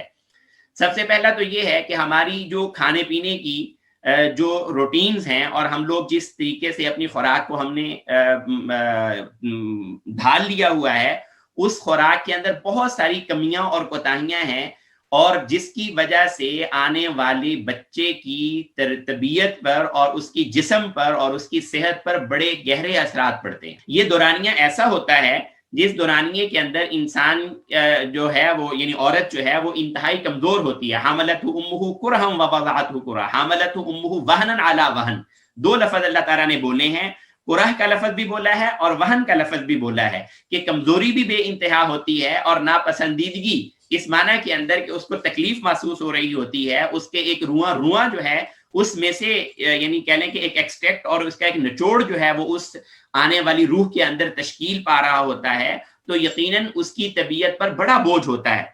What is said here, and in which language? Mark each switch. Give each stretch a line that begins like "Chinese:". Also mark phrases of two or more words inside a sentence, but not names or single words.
Urdu: سب سے پہلا تو یہ ہے کہ ہماری جو کھانے پینے کی جو روٹینز ہیں اور ہم لوگ جس طریقے سے اپنی خوراک کو ہم نے ڈھال لیا ہوا ہے، اس خوراک کے اندر بہت ساری کمیاں اور کوتاہیاں ہیں، اور جس کی وجہ سے آنے والے بچے کی طبیعت پر اور اس کی جسم پر اور اس کی صحت پر بڑے گہرے اثرات پڑتے ہیں۔ یہ دورانیہ ایسا ہوتا ہے جس دورانیے کے اندر انسان جو ہے وہ، یعنی عورت جو ہے وہ انتہائی کمزور ہوتی ہے۔
Arabic: حاملتہ امہ کرہا ووضعتہ کرہا، حاملتہ امہ وہنا علی وہن،
Urdu: 2 لفظ اللہ تعالیٰ نے بولے ہیں، کرہ کا لفظ بھی بولا ہے اور وہن کا لفظ بھی بولا ہے کہ کمزوری بھی بے انتہا ہوتی ہے اور ناپسندیدگی اس معنی کے اندر کہ اس کو تکلیف محسوس ہو رہی ہوتی ہے، اس کے ایک رواں جو ہے اس میں سے یعنی کہہ لیں کہ ایک ایکسٹریکٹ اور اس کا ایک نچوڑ جو ہے وہ اس آنے والی روح کے اندر تشکیل پا رہا ہوتا ہے، تو یقیناً اس کی طبیعت پر بڑا بوجھ ہوتا ہے۔